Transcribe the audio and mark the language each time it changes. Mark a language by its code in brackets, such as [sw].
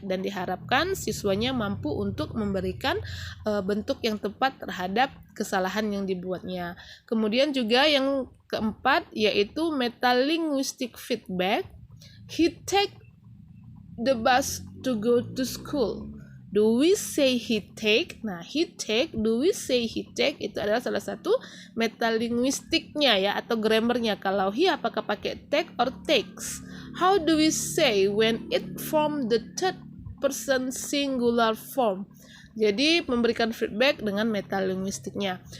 [id] Dan diharapkan siswanya mampu untuk memberikan bentuk yang tepat terhadap kesalahan yang dibuatnya. Kemudian juga yang keempat yaitu metalinguistic feedback. [en] He take the bus to go to school. Do we say he take? Nah, he take, do we say he take? [id] Itu adalah salah satu metalinguistiknya ya, atau grammarnya. Kalau he apakah pakai take or takes? [en] How do we say when it form the third person singular form? [id] Jadi memberikan feedback dengan metalinguistiknya.